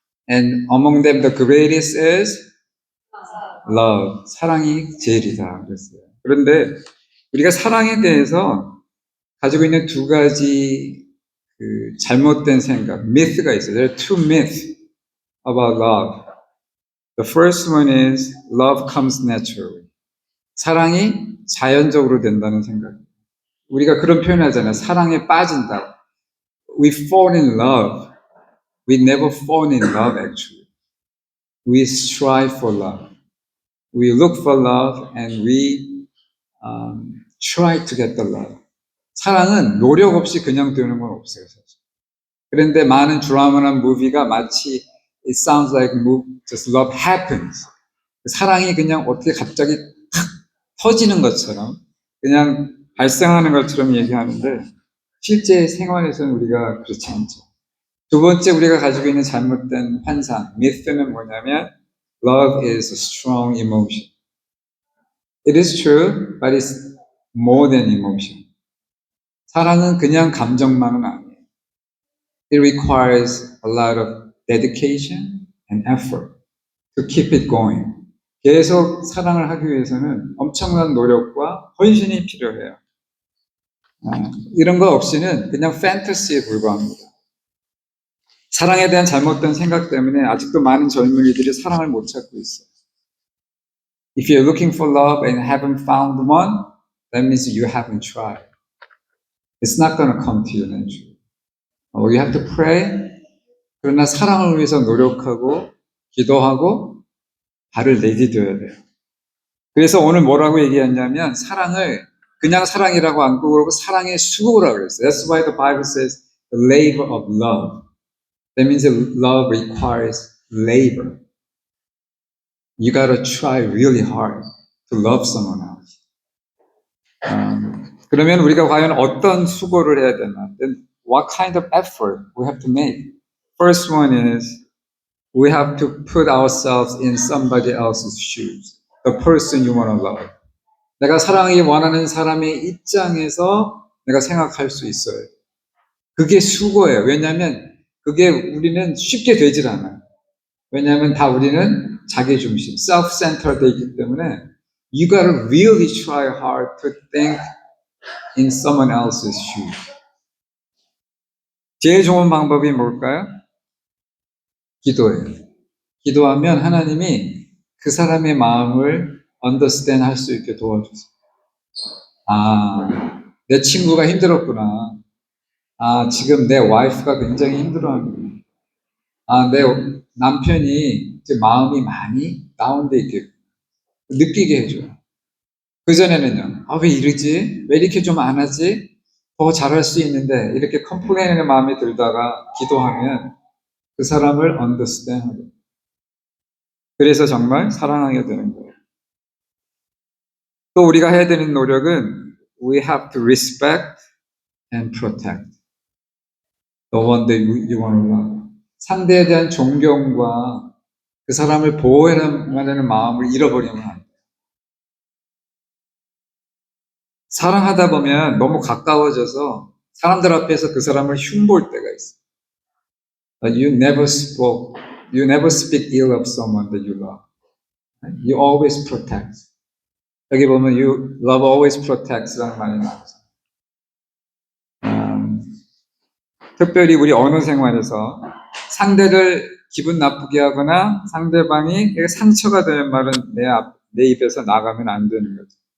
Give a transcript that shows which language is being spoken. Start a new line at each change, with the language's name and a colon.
English: And among them the greatest is love.
Korean: 사랑이 제일이다 그랬어요. 그런데 우리가 사랑에 대해서 가지고 있는 두 가지 잘못된 생각, myth가 있어요.
English: There are two myths about love. The first one is love comes naturally.
Korean: 사랑이 자연적으로 된다는 생각. 우리가 그런 표현을 하잖아요. 사랑에 빠진다.
English: We fall in love. We never fall in love actually. We strive for love. We look for love and we try to get the love.
Korean: 사랑은 노력 없이 그냥 되는 건 없어요, 사실. 그런데 많은 드라마나 무비가 마치
English: it sounds like just love happens.
Korean: 사랑이 그냥 어떻게 갑자기 탁 터지는 것처럼 그냥 발생하는 것처럼 얘기하는데 실제 생활에서는 우리가 그렇지 않죠. 두 번째 우리가 가지고 있는 잘못된 환상, myth는 뭐냐면
English: love is a strong emotion. It is true, but it's more than emotion.
Korean: 사랑은 그냥 감정만은 아니에요.
English: It requires a lot of dedication and effort to keep it going.
Korean: 계속 사랑을 하기 위해서는 엄청난 노력과 헌신이 필요해요. 이런 거 없이는 그냥 판타지에 불과합니다. 사랑에 대한 잘못된 생각 때문에 아직도 많은 젊은이들이 사랑을 못 찾고 있어요.
English: If you're looking for love and haven't found one, that means you haven't tried. It's not going to come to you naturally. You have to pray.
Korean: 그러나 사랑을 위해서 노력하고 기도하고 발을 내디뎌야 돼요. 그래서 오늘 뭐라고 얘기했냐면 사랑을 그냥 사랑이라고 안 그러고 사랑의 수고라고 그랬어요.
English: That's why the Bible says the labor of love. That means love requires labor. You gotta try really hard to love someone else.
Korean: 그러면 우리가 과연 어떤 수고를 해야 되나?
English: Then what kind of effort we have to make? First one is we have to put ourselves in somebody else's shoes. The person you want to love.
Korean: 내가 사랑하기 원하는 사람의 입장에서 내가 생각할 수 있어요. 그게 수고예요. 왜냐하면 그게 우리는 쉽게 되질 않아요. 왜냐하면 다 우리는 자기중심, self-centered이기 때문에
English: you gotta really try hard to think in someone else's shoes.
Korean: 제일 좋은 방법이 뭘까요? 기도예요. 기도하면 하나님이 그 사람의 마음을 understand 할 수 있게 도와주세요. 내 친구가 힘들었구나. 지금 내 와이프가 굉장히 힘들어하는구나. 내 남편이 이제 마음이 많이 다운돼 있겠구나. 느끼게 해줘요. 그전에는요, 왜 이러지? 왜 이렇게 좀 안 하지? 더 잘할 수 있는데, 이렇게 컴플레인의 마음이 들다가 기도하면 그 사람을 understand 하게. 그래서 정말 사랑하게 되는 거예요. 또 우리가 해야 되는 노력은
English: we have to respect and protect the one that you want to love.
Korean: 상대에 대한 존경과 그 사람을 보호하려는 마음을 잃어버리면 안 돼요. 사랑하다 보면 너무 가까워져서 사람들 앞에서 그 사람을 흉볼 때가 있어요.
English: You never speak ill of someone that you love. You always protect.
Korean: 여기 보면
English: love always protects
Korean: 라는 말이 나오죠. 특별히 우리 언어 생활에서 상대를 기분 나쁘게 하거나 상대방이 상처가 되는 말은 내 입에서 나가면 안 되는 거죠.